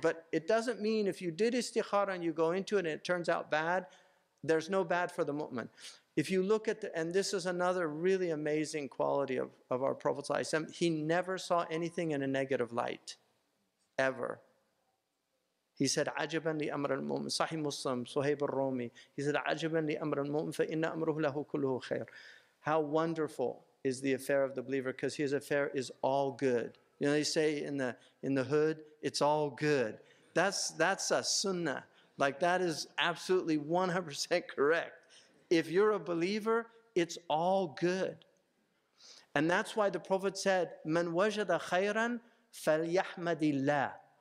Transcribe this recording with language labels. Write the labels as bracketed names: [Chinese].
[English] But it doesn't mean if you did istikhara and you go into it and it turns out bad, there's no bad for the mu'min. If you look at and this is another really amazing quality of our Prophet, he never saw anything in a negative light, ever. He said, [Arabic] عَجَبًا لِأَمْرَ الْمُؤْمِنِ. [English] Sahih Muslim, Suhaib al-Rumi. He said, [Arabic] عَجَبًا لِأَمْرَ الْمُؤْمِنِ فَإِنَّ أَمْرُهُ لَهُ كُلُّهُ خَيْرٌ. [English] How wonderful is the affair of the believer, because his affair is all good. You know, they say in the hood, it's all good. That's a sunnah. Like, that is absolutely 100% correct. If you're a believer, it's all good. And that's why the Prophet said, [Arabic] "Man wajada khayran falyahmadillah."